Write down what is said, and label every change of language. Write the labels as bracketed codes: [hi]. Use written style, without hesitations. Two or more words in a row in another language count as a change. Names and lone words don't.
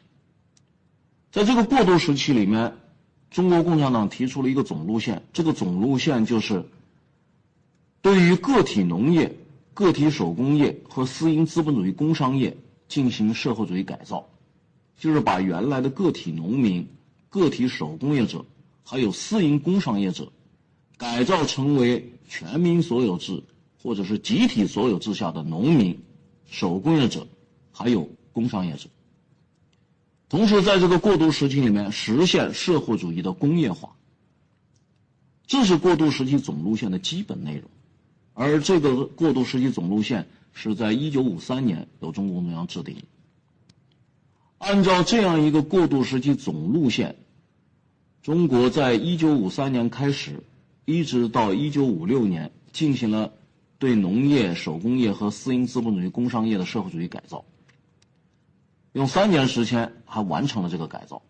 [zh] 在這個過渡時期裡面，中國共產黨提出了一個總路線，這個總路線就是對於個體農業、個體手工業和私營資本主義工商業進行社會主義改造，就是把原來的個體農民、個體手工業者還有私營工商業者改造成為全民所有制或者是集体所有制下的农民、手工业者還有工商業者。同时在这个过渡时期里面實現社會主義的工業化，這是過渡時期總路線的基本內容。而這個過渡時期總路線是在1953年由中共中央制定的。按照這樣一個過渡時期總路線，中國在1953年開始一直到1956年進行了對農業、手工業和私營資本主義工商業的社會主義改造，用3年時間還完成了這個改造。